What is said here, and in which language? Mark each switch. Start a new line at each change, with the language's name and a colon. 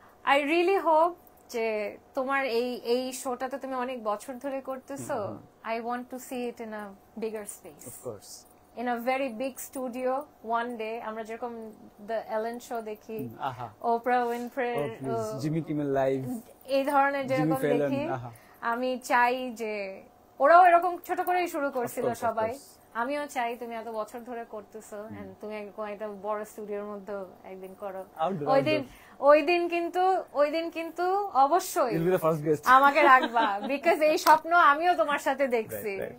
English: I really hope
Bangla: যে তোমার এই শোটাতে তুমি অনেক বছর ধরে করতেছো,
English: I want to see it in a bigger space, of course, in a very big studio one day.
Bangla: আমরা যেরকম
English: the Ellen show
Bangla: দেখি,
English: Oprah Winfrey, Jimmy Kimmel Live,
Bangla: এই ধরনের যেরকম দেখি, আমি চাই যে ওরাও এরকম ছোট করেই শুরু করছিল সবাই, আমিও চাই তুমি এত বছর ধরে করতেছো এন্ড তুমি একটা বড় স্টুডিওর মধ্যে একদিন করো। ওই দিন কিন্তু অবশ্যই আমাকে রাখবা, বিকজ এই স্বপ্ন আমিও তোমার সাথে দেখছি।